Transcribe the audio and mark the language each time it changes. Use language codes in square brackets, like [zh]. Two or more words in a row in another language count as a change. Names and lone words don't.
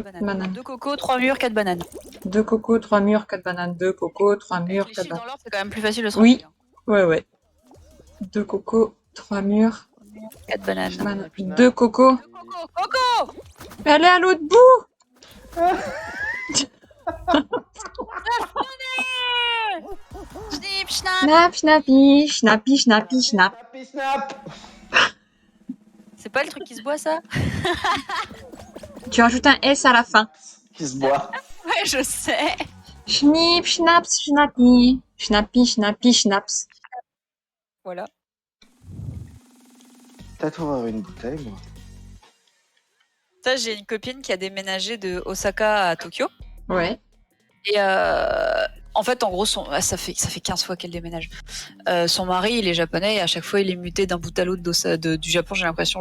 [fr] Banane. bananes. 2 cocos, 3 murs, 4 bananes. 2 cocos, 3 murs, 4 bananes. 2 cocos, 3 murs, Les 4 chiffres dans bananes. l'ordre, c'est quand même plus facile de se Oui. rappeler, Ouais, ouais. 2 cocos, 3 murs, 4 bananes. bananes. 2 cocos. Coco, coco. Elle est à l'autre bout. Snip, snap. Snap, snappy, snappy, snappy, snap. Schnappi, snap. C'est pas le truc qui se boit ça? Tu rajoutes un S à la fin. Qui se boit. Ouais, je sais. Schnipp, schnaps, schnappy. Schnappy, schnappy, schnaps. Voilà. Peut-être ouvrir une bouteille, moi. Ça, j'ai une copine qui a déménagé de Osaka à Tokyo. Ouais. Et en fait, en gros, ça fait 15 fois qu'elle déménage. Son mari, il est japonais et à chaque fois, il est muté d'un bout à l'autre du Japon, j'ai l'impression.